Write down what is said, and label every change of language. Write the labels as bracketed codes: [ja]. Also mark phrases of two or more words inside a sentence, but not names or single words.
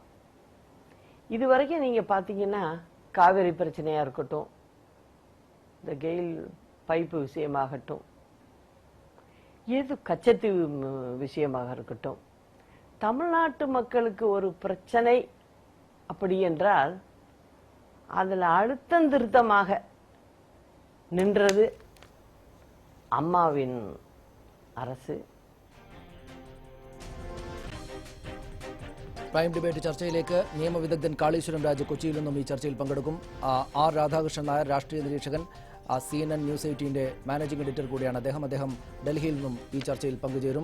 [ta] இதுவரைக்கும் நீங்க பாத்தீங்கன்னா காவிரி பிரச்சனையா இருக்கட்டும், இந்த கெயில் பைப்பு விஷயமாகட்டும், ஏது கச்சத்தீவு விஷயமாக இருக்கட்டும், தமிழ்நாட்டு மக்களுக்கு ஒரு பிரச்சனை அப்படி என்றால் அதில் அழுத்தம் திருத்தமாக நின்றது அம்மாவின் அரசு. [ml] പ്രൈം ഡിബേറ്റ് ചർച്ചയിലേക്ക് നിയമവിദഗ്ധൻ കാളീശ്വരം രാജ് കൊച്ചിയിൽ നിന്നും ഈ ചർച്ചയിൽ പങ്കെടുക്കും. R രാധാകൃഷ്ണൻ നായർ രാഷ്ട്രീയ നിരീക്ഷകൻ, CNN ന്യൂസ് 18 [en] managing editor [ml] കൂടിയാണ് അദ്ദേഹം ഡൽഹിയിൽ നിന്നും ഈ ചർച്ചയിൽ പങ്കുചേരും.